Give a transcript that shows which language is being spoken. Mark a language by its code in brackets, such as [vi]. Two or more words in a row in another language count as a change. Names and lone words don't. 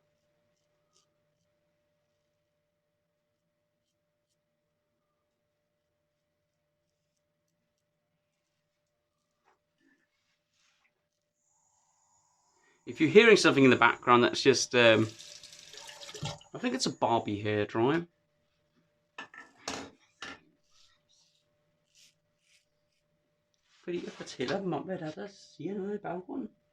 [en] If you're hearing something in the background, that's just, I think it's a Barbie hair dryer. [da] Fordi jeg fortæller dem om, hvad der siger noget i baggrunden.